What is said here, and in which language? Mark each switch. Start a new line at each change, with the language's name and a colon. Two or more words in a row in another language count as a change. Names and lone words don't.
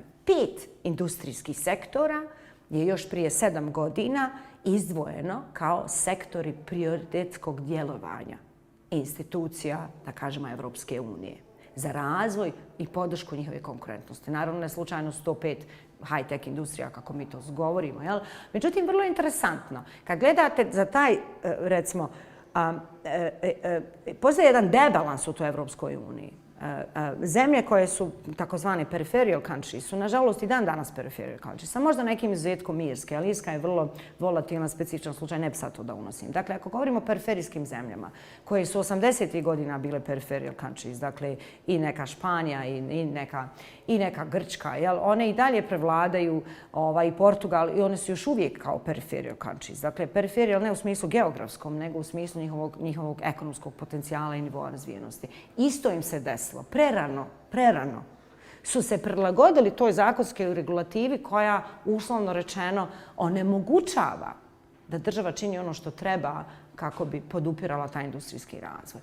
Bosnian: 5 industrijskih sektora je još prije 7 godina izdvojeno kao sektori prioritetskog djelovanja institucija, da kažemo, Evropske unije za razvoj i podršku njihove konkurentnosti. Naravno, ne slučajno 105 high-tech industrija, kako mi to govorimo. Jel? Međutim, vrlo interesantno. Kad gledate za taj, recimo, postoji jedan debalans u toj Evropskoj uniji. Zemlje koje su takozvane
English: peripheral countries
Bosnian: su, nažalost, i dan danas
English: peripheral countries,
Bosnian: sa možda nekim izuzetkom Irske, ali Irska je vrlo volatilna, specifičan slučaj, ne bi sad to da unosim. Dakle, ako govorimo o periferijskim zemljama, koje su 80. godina bile
English: peripheral countries,
Bosnian: dakle, i neka Španija, i neka Grčka, jel? One i dalje prevladaju i Portugal, i one su još uvijek kao
English: peripheral countries.
Bosnian: Dakle, peripheral ne u smislu geografskom, nego u smislu njihovog ekonomskog potencijala i nivoa razvijenosti. Isto im se desilo. Prerano su se prilagodili toj zakonskoj regulativi koja, uslovno rečeno, onemogućava da država čini ono što treba kako bi podupirala taj industrijski razvoj.